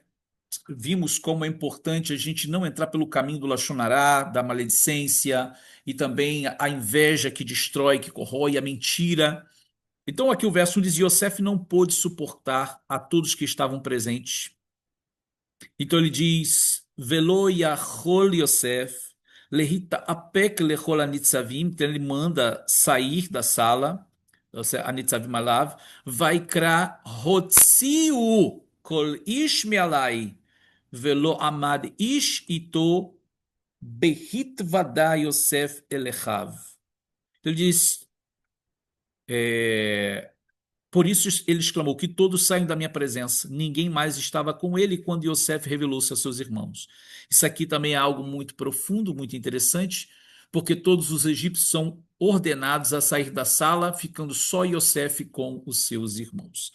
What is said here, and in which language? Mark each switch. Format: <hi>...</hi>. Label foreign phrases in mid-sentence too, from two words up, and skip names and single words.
<pt>Vimos como é importante a gente não entrar pelo caminho do Lachonará, da maledicência, e também a inveja que destrói, que corrói, a mentira. Então aqui o verso 1 diz: Yosef não pôde suportar a todos que estavam presentes. Então ele diz:</pt> <he>ולא יכול יוסף להתאפק לכל הנצבים.</he> <pt>Então ele manda sair da sala,</pt> <he>הנצבים עליו, ויקרא הוציאו כל איש מעלי, ולא עמד איש אתו בהתוודע יוסף אליהם.</he> <pt>Então ele diz, por isso ele exclamou: que todos saiam da minha presença. Ninguém mais estava com ele quando Yosef revelou-se a seus irmãos. Isso aqui também é algo muito profundo, muito interessante, porque todos os egípcios são ordenados a sair da sala, ficando só Yosef com os seus irmãos.</pt>